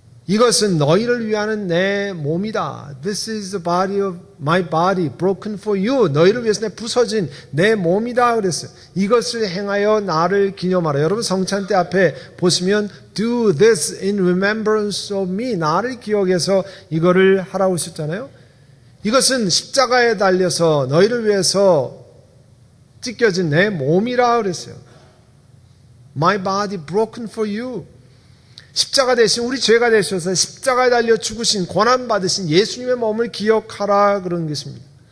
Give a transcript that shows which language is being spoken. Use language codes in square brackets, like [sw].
[ko] 이것은 너희를 위하는 내 몸이다. [en] This is the body of my body broken for you. [ko] 너희를 위해서 부서진 내 몸이다 그랬어요. 이것을 행하여 나를 기념하라. 여러분 성찬 때 앞에 보시면 [en] do this in remembrance of me. [ko] 나를 기억해서 이거를 하라고 했었잖아요. 이것은 십자가에 달려서 너희를 위해서 찢겨진 내 몸이라 그랬어요. [en] My body broken for you. [ko] 십자가 대신 우리 죄가 되셔서 십자가에 달려 죽으신 고난 받으신 예수님의 몸을 기억하라 그런 것입니다.